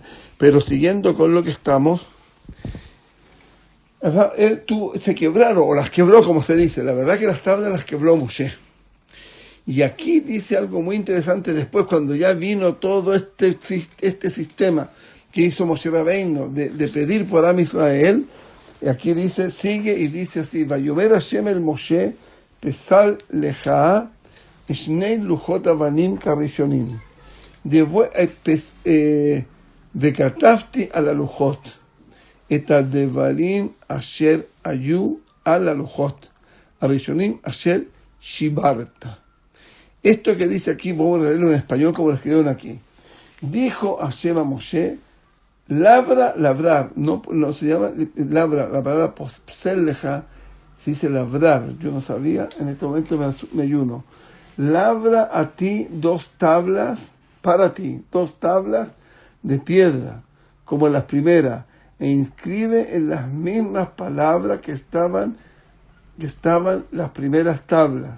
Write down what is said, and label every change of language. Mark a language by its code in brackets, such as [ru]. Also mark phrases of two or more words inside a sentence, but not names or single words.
[es] Pero siguiendo con lo que estamos, se quebraron, o las quebró, como se dice. La verdad que las tablas las quebró Moshe. Y aquí dice algo muy interesante después, cuando ya vino todo este sistema que hizo Moshe Rabbeinu de pedir por Am Israel. Y aquí sigue y dice así: [he] ויאמר השם אל משה פסל לך שני לחת אבנים כראשנים וכתבתי על הלוחות את הדברים אשר היו על הלוחות הראשונים אשר שיברת. [es] Esto que dice aquí, vamos a leerlo en español como lo escribieron aquí. Dijo Hashem a Moshe: labrar, no se llama labra, la palabra pseleja se dice labrar. Yo no sabía, en este momento me ayuno. Labra a ti 2 tablas, para ti, 2 tablas de piedra, como las primeras, e inscribe en las mismas palabras que estaban las primeras tablas.